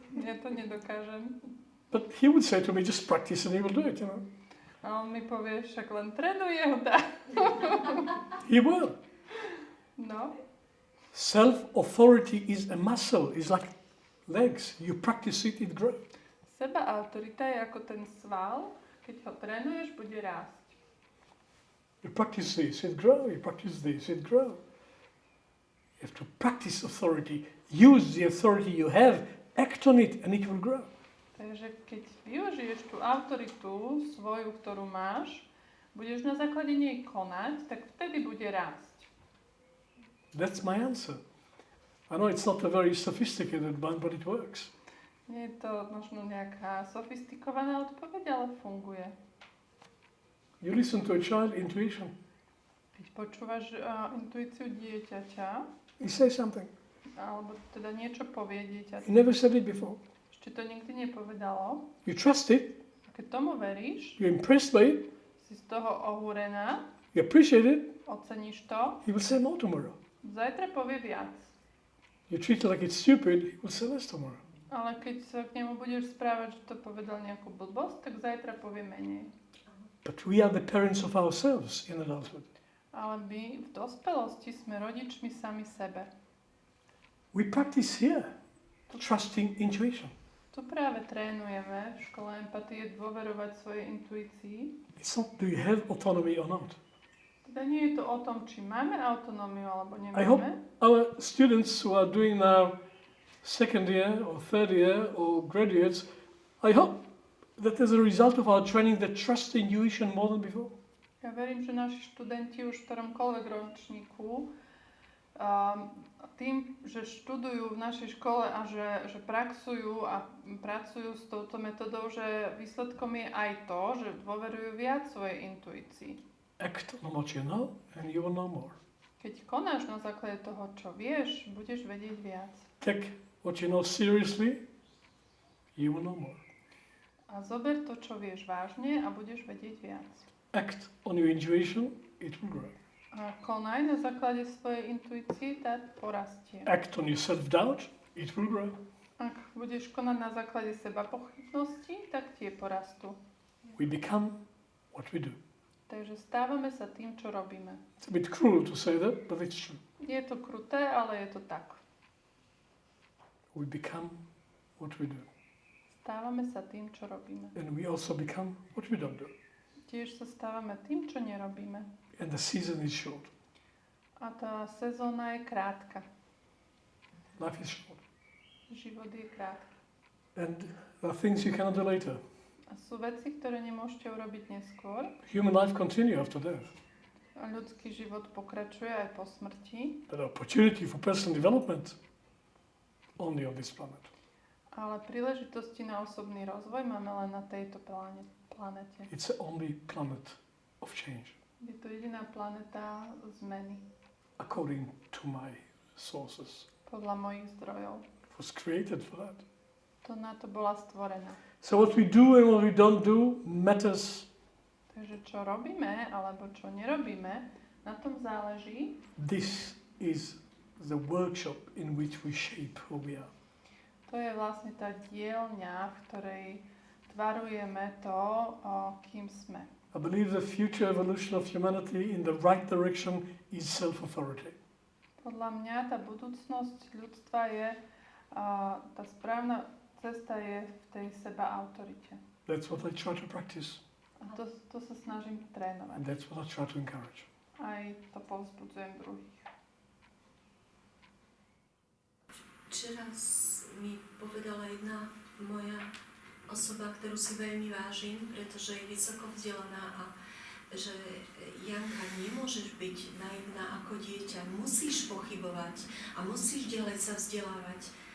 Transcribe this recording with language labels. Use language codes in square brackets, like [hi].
[sk] Ja to nedokážem. [en] But he would say to me, just practice and he will do it, you know. [sk] A on mi povie, však len trénuj Yehuda. [en] He will. No. Self-authority is a muscle. It's like legs. You practice it, it grows. [sk] Seba autorita je ako ten sval, keď ho trénuješ, bude rásť. [en] You practice this, it grows. You practice this, it grows. You have to practice authority. Use the authority you have, act on it, and it will grow. [sk] Takže keď využiješ tú autoritu svoju, ktorú máš, budeš na základe nej konať, tak vtedy bude rásť. [en] That's my answer. I know it's not a very sophisticated one, but it works. [sk] Nie je to možno nejaká sofistikovaná odpoveď, ale funguje. [en] You listen to a child, intuition. [sk] Keď počúvaš intuíciu dieťaťa, [en] He says something. [sk] alebo teda niečo povie dieťaťa, [en] He never said it before. [sk] ešte to nikdy nepovedalo, [en] You trust it, [sk] a keď tomu veríš, [en] you're impressed by it, [sk] si z toho ohúrená, [en] you appreciate it, [sk] oceníš to, [en] he will say more tomorrow. [sk] zajtra povie viac. [en] You treat it like it's stupid, he will say less tomorrow. [sk] Ale keď sa k nemu budeš správať, že to povedal nejakú blbosť, tak zajtra povie menej. [en] But we are the parents of ourselves in adulthood. [sk] Ale my v dospelosti sme rodičmi sami sebe. [en] We practice here, trusting intuition. [sk] Tu práve trénujeme v škole empatie dôverovať svojej intuícii. [en] It's not do you have autonomy or not. [sk] Teda nie je to o tom, či máme autonómiu alebo [en] I hope [sk] nemáme. [en] our students who are doing now second year or third year or graduates, I hope that as a result of our training they trust intuition more than before. [sk] Ja verím, že naši študenti už v ktoromkoľvek ročníku tým, že študujú v našej škole a že praxujú a pracujú s touto metodou, že výsledkom je aj to, že dôverujú viac svojej intuícii. [en] Act on what you know and you will know more. [sk] Keď konáš na základe toho, čo vieš, budeš vedieť viac. [en] Take what you know seriously, you will know more. [sk] A zober to, čo vieš vážne a budeš vedieť viac. [en] Act on your intuition, it will grow. [sk] A konaj na základe svojej intuície, tá porastie. [en] Act on your self-doubt, it will grow. [sk] Ak budeš konať na základe seba pochybnosti, tak tie porastú. [en] We become what we do. [sk] Takže stávame sa tým, čo robíme. [en] It's a bit cruel to say that, but it's true. [sk] Je to kruté, ale je to tak. [en] We become what we do. [sk] Stávame sa tým, čo robíme. [en] And we also become what we don't do. [sk] Tiež sa stávame tým, čo nerobíme. [en] And the season is short. [sk] A tá sezóna je krátka. [en] Life is short. [sk] Život je krátky. [en] And there are things you cannot do later. [sk] A sú veci, ktoré nemôžete urobiť neskôr. [en] Human life continues after death. [sk] A ľudský život pokračuje aj po smrti. [en] But opportunity for personal development only on this planet. [sk] Ale príležitosti na osobný rozvoj máme len na tejto planete. [en] It's the only planet of change. [sk] Je to jediná planeta zmeny. [en] According to my sources. [sk] Podľa mojich zdrojov. [en] It was created for that. [sk] To na to bola stvorená. [en] So what we do and what we don't do matters. [sk] Takže čo robíme alebo čo nerobíme, na tom záleží. [en] This is the workshop in which we shape who we are. [sk] To je vlastne tá dielňa, v ktorej tvarujeme to, kým sme. [en] I believe the future evolution of humanity in the right direction is self-authority. [sk] Podľa mňa tá budúcnosť ľudstva je, tá správna cesta je v tej seba autorite. [en] That's what I try to practice. [sk] A to sa snažím trénovať. [en] And that's what I try to encourage. [sk] Aj to povzbudzujem druhých. Včera mi povedala jedna moja osoba, ktorú si veľmi vážim, pretože je vysoko vzdelaná a že Janka, nemôžeš byť naivná ako dieťa, musíš pochybovať a musíš ďalej sa vzdelávať.